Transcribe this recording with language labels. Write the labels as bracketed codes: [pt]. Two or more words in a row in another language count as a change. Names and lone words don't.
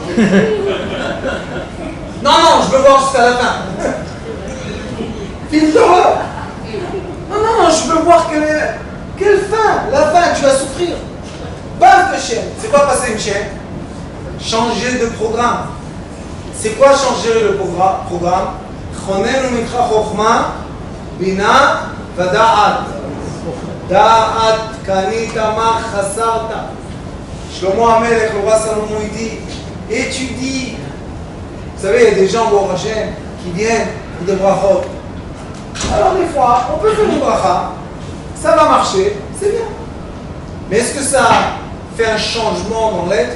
[fr] Non, je veux voir jusqu'à la fin. Film d'horreur. Non, je veux voir quelle fin. La fin, tu vas souffrir. Pas de chaîne. C'est quoi passer une chaîne? Changer de programme. C'est quoi changer le programme? [he] חננו מקרא חכמה בינה ודעת. דעת קנית מה חסרת. [fr] Shlomo HaMelech, le roi Salomon, il dit, étudie. Vous savez, il y a des gens, [he] ברוך השם, [fr] qui viennent pour des brachot. Alors des fois, on peut faire une bracha, ça va marcher, c'est bien. Mais est-ce que ça fait un changement dans l'être?